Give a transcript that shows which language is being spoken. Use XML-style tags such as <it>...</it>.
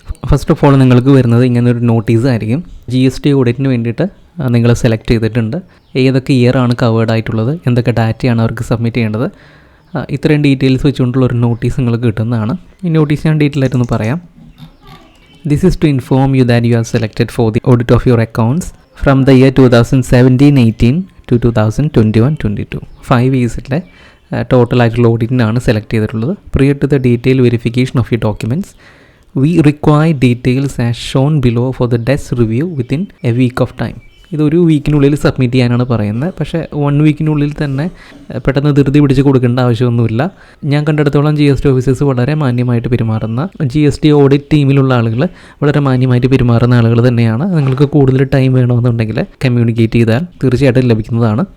<ml>First of all നിങ്ങൾക്ക് വരുന്നത് ഇങ്ങനെ ഒരു നോട്ടീസ് ആയിരിക്കും. GST ഓഡിറ്റിന് വേണ്ടിയിട്ട് നിങ്ങൾ സെലക്ട് ചെയ്തിട്ടുണ്ട്, ഏതൊക്കെ ഇയർ ആണ് കവേർഡ് ആയിട്ടുള്ളത്, എന്തൊക്കെ ഡാറ്റയാണ് അവർക്ക് സബ്മിറ്റ് ചെയ്യേണ്ടത്, ഇത്രയും ഡീറ്റെയിൽസ് വെച്ചുകൊണ്ടുള്ള ഒരു നോട്ടീസ് നിങ്ങൾക്ക് കിട്ടുന്നതാണ്. ഈ നോട്ടീസ് ഞാൻ ഡീറ്റെയിൽ ആയിട്ടൊന്ന് പറയാം.</ml> <en>This is to inform you that you are selected for the audit of your accounts from the year 2017-18 to 2021-22.</en> <ml>5 ഇയേഴ്സിലെ total ആയിട്ടുള്ള ഓഡിറ്റിനാണ് സെലക്ട് ചെയ്തിട്ടുള്ളത്.</ml> <en>Prior to the detailed verification of your documents, we require details as shown below for the desk review within a week of time.</en> <ml>ഇതൊരു വീക്കിനുള്ളിൽ submit ചെയ്യാനാണ് പറയുന്നത്. പക്ഷേ 1 വീക്കിനുള്ളിൽ തന്നെ പെട്ടെന്ന് ധൃതി പിടിച്ച് കൊടുക്കേണ്ട ആവശ്യമൊന്നുമില്ല. ഞാൻ കണ്ടെടുത്തോളം GST ഓഫീസേഴ്സ് വളരെ മാന്യമായിട്ട് പെരുമാറുന്ന, GST ഓഡിറ്റ് ടീമിലുള്ള ആളുകൾ വളരെ മാന്യമായിട്ട് പെരുമാറുന്ന ആളുകൾ തന്നെയാണ്. നിങ്ങൾക്ക് കൂടുതൽ ടൈം വേണമെന്നുണ്ടെങ്കിൽ കമ്മ്യൂണിക്കേറ്റ് ചെയ്താൽ തീർച്ചയായിട്ടും ലഭിക്കുന്നതാണ്.</ml>